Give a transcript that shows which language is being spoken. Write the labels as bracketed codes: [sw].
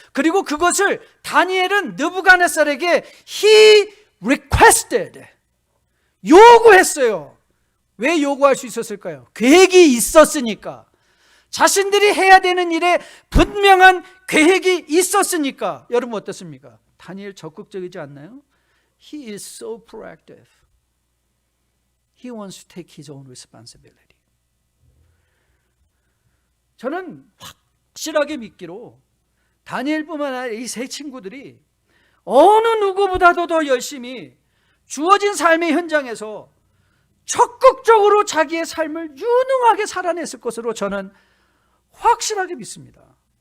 [ko] 그리고 그것을 다니엘은 느부갓네살에게 [en] he requested, [ko] 요구했어요. 왜 요구할 수 있었을까요? 계획이 있었으니까. 자신들이 해야 되는 일에 분명한 계획이 있었으니까. 여러분 어떻습니까? 다니엘 적극적이지 않나요? [en] He is so proactive. He wants to take his own responsibility. [ko] 저는 확실하게 믿기로 다니엘뿐만 아니라 이 세 친구들이 어느 누구보다도 더 열심히 주어진 삶의 현장에서 적극적으로 자기의 삶을 유능하게 살아냈을 것으로 저는 확실하게 믿습니다.